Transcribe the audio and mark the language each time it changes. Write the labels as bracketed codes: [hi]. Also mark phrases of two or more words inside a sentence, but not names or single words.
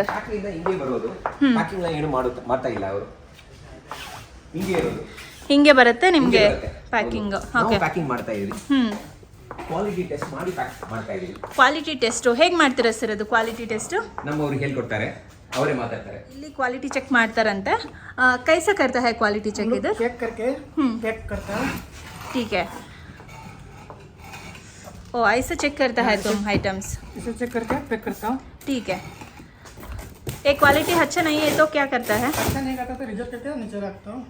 [kn] ಫ್ಯಾಕ್ಟ್ರಿಯಿಂದ ಹಿಂಗೆ ಬರೋದು, ಪ್ಯಾಕಿಂಗ್ ಏನು ಮಾಡ್ತಾ ಇಲ್ಲ ಅವರು, ಹಿಂಗೆ ಇರೋದು. ಹಿಂಗೆ ಬರುತ್ತೆ ನಿಮಗೆ ಪ್ಯಾಕಿಂಗ್? ಓಕೆ. ಪ್ಯಾಕಿಂಗ್ ಮಾಡ್ತಾ ಇದೀವಿ. [en] quality test [kn] ಮಾಡಿ ಪ್ಯಾಕ್ ಮಾಡ್ತಾ ಇದೀವಿ. [en] quality test [kn] ಹೇಗೆ ಮಾಡ್ತೀರಾ ಸರ್ ಅದು? [en] quality test [kn] ನಮ್ಮವ್ರಿಗೆ ಹೇಳ್ಕೊಡ್ತಾರೆ, ಅವರೇ ಮಾತಾಡ್ತಾರೆ. ಇಲ್ಲಿ [en] quality check [kn] ಮಾಡ್ತಾರಂತೆ. [hi] कैसा करता है [en] quality check [hi] इधर? चेक करके पैक करता है. ठीक है. ओ ऐसा चेक करता है तुम आइटम्स? इसे चेक करके पैक करता हूँ. ठीक है. ये क्वालिटी अच्छा नहीं है तो क्या करता है? अच्छा नहीं करता तो रिजेक्ट करके नीचे रखता हूँ.